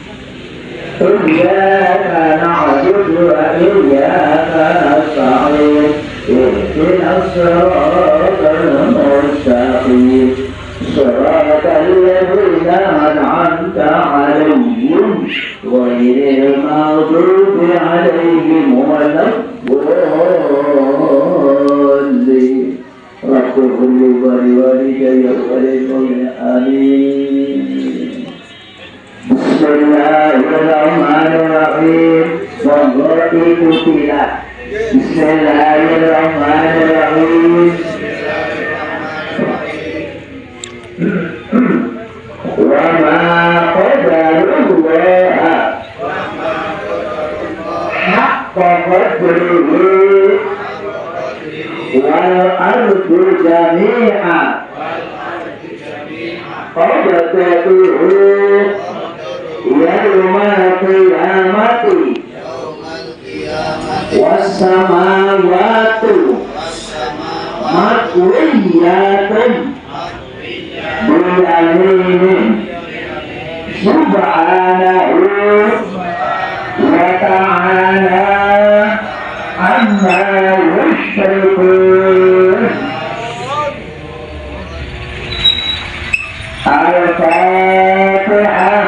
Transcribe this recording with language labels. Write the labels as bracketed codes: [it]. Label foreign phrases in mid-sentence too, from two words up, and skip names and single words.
[ar] إياك نعبد وإياك نستعين اهدنا الصراط المستقيم صراط الذين أنعمت عليهم غير المغضوب عليهم ولا الضالين. رب اغفر لي ولوالدي وللمؤمنين آمين. Bismillahirrahmanirrahim. [jv] Monggo ikutilah. [ar] Bismillahirrahmanirrahim. وما قدروا الله حق قدره والأرض جميعا قبضته يوم القيامة والسماوات مطويات بيمينه سبحانه وتعالى عما يشركون. Al-Fatihah.